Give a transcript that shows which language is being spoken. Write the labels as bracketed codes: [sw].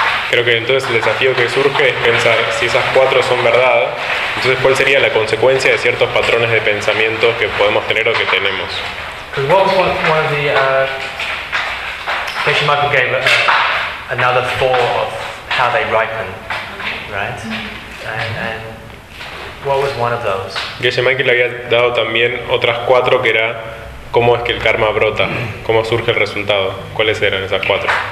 [es] Creo que entonces el desafío que surge es pensar si esas cuatro son verdad, entonces cuál sería la consecuencia de ciertos patrones de pensamiento que podemos tener o que tenemos. [en] Because Patient Michael gave another four of how they ripen, right? And what was one of those? [es] Geshe Michael había dado también otras cuatro que era cómo es que el karma brota, cómo surge el resultado. ¿Cuáles eran esas cuatro?